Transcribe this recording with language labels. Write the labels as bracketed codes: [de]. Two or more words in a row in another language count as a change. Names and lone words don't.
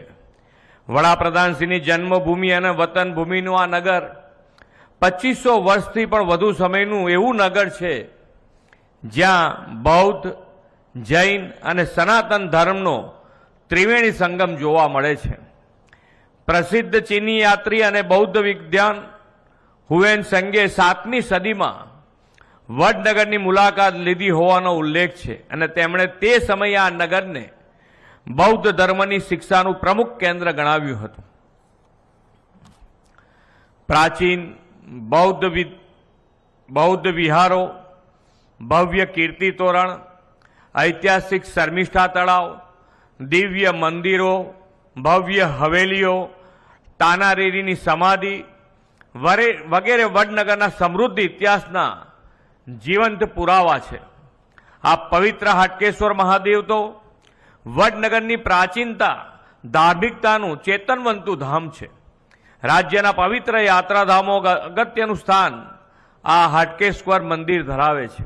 [gu] વડાપ્રધાનશ્રીની જન્મભૂમિ અને વતન ભૂમિનું આ નગર 2500 વર્ષથી પણ વધુ સમયનું એવું નગર છે જ્યાં બૌદ્ધ, જૈન અને સનાતન ધર્મનો ત્રિવેણી સંગમ જોવા મળે છે. પ્રસિદ્ધ ચીની યાત્રી અને બૌદ્ધ વિદ્વાન હુએન સંગે 7મી સદીમાં વડનગરની મુલાકાત લીધી હોવાનો ઉલ્લેખ છે અને તેમણે તે સમયે આ નગરને બૌદ્ધ ધર્મની શિક્ષાનું પ્રમુખ કેન્દ્ર ગણાવ્યું હતું. પ્રાચીન બૌદ્ધ વિહારો, ભવ્ય કીર્તિ તોરણ, ઐતિહાસિક શર્મિષ્ઠા તળાવ, દિવ્ય મંદિરો, ભવ્ય હવેલીઓ, તાનારીરીની સમાધિ વગેરે વડનગરના સમૃદ્ધ ઇતિહાસના જીવંત પુરાવા છે. આ પવિત્ર હાટકેશ્વર મહાદેવ તો વડનગરની પ્રાચીનતા, ધાર્મિકતાનું ચેતનવંતુ ધામ છે. રાજ્યના પવિત્ર યાત્રાધામો અગત્યનું સ્થાન આ હાટકેશ્વર મંદિર ધરાવે છે.